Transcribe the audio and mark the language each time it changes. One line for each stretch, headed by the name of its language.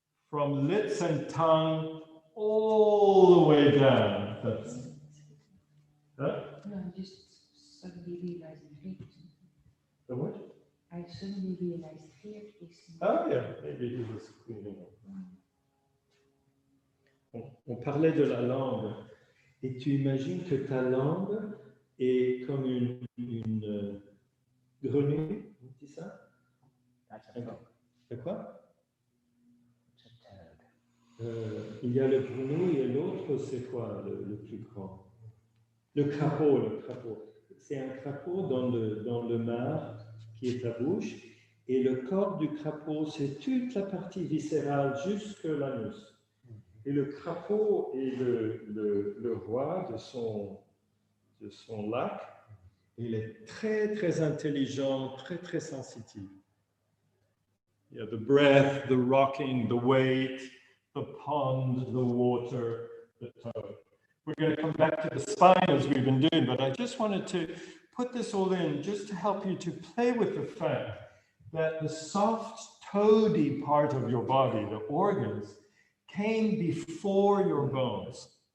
English: From lips and tongue all the way down. That's, huh? No, I just suddenly realized Geert. The what? I suddenly realized Geert is. Oh yeah, maybe he was cleaning up.
French: On parlait de la langue. Et tu imagines que ta langue est comme une grenouille, on dit ça? De quoi? Il y a le grenouille et l'autre, c'est quoi le plus grand? Le crapaud. C'est un crapaud dans le mar qui est ta bouche, et le corps du crapaud, c'est toute la partie viscérale jusque l'anus. Et le crapaud est le roi de son lac. Il est très, très intelligent, très, très sensitif.
English: Yeah, the breath, the rocking, the weight, the pond, the water, the toad. We're going to come back to the spine as we've been doing, but I just wanted to put this all in just to help you to play with the fact that the soft toady part of your body, the organs, came before your bones.